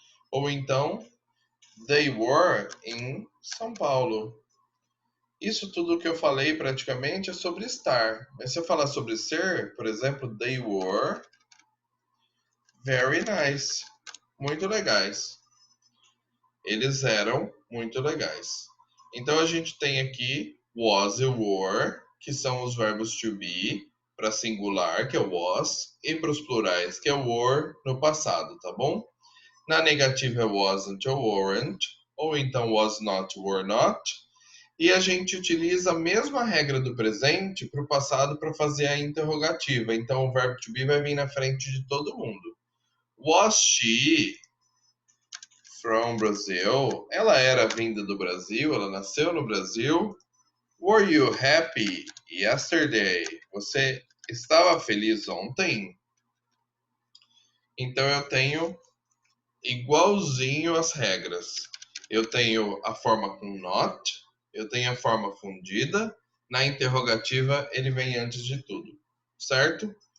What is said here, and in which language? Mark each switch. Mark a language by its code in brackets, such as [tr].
[pt] Ou então, [en] they were in São Paulo. [pt] Isso tudo que eu falei praticamente é sobre estar. Mas se eu falar sobre ser, por exemplo, [en] they were very nice. [pt] Muito legais. Eles eram muito legais. Então a gente tem aqui was e were, que são os verbos to be, para singular, que é was, e para os plurais, que é were no passado, tá bom? Na negativa é wasn't ou weren't, ou então was not, were not. E a gente utiliza a mesma regra do presente para o passado para fazer a interrogativa. Então o verbo to be vai vir na frente de todo mundo. [en] Was she from Brazil? [pt] Ela era vinda do Brasil, ela nasceu no Brasil. [en] Were you happy yesterday? [pt] Você estava feliz ontem? Então eu tenho igualzinho as regras. Eu tenho a forma com not, eu tenho a forma fundida, na interrogativa ele vem antes de tudo, certo?